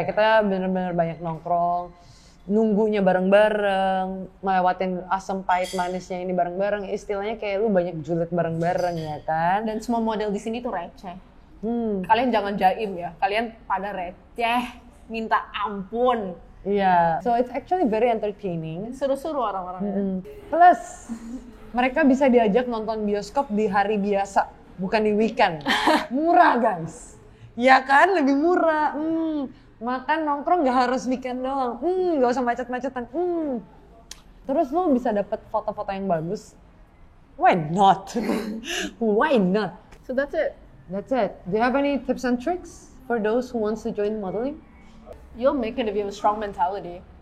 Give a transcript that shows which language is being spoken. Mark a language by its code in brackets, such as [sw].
[id] Kayak kita bener-bener banyak nongkrong, nunggunya bareng-bareng, melewatin asam pahit manisnya ini bareng-bareng. Istilahnya kayak lu banyak julid bareng-bareng ya kan? Dan semua model di sini tuh receh. Kalian jangan jaim ya, kalian pada receh, minta ampun. Iya. [en] So it's actually very entertaining. [id] Seru-seru orang-orangnya. Plus, mereka bisa diajak nonton bioskop di hari biasa, bukan di weekend. Murah guys. Ya kan, lebih murah. Makan nongkrong gak harus weekend doang. Gak usah macet-macetan. Terus lo bisa dapet foto-foto yang bagus. [en] Why not? Why not? So that's it. That's it. Do you have any tips and tricks for those who wants to join modeling? You'll make it if you have a strong mentality.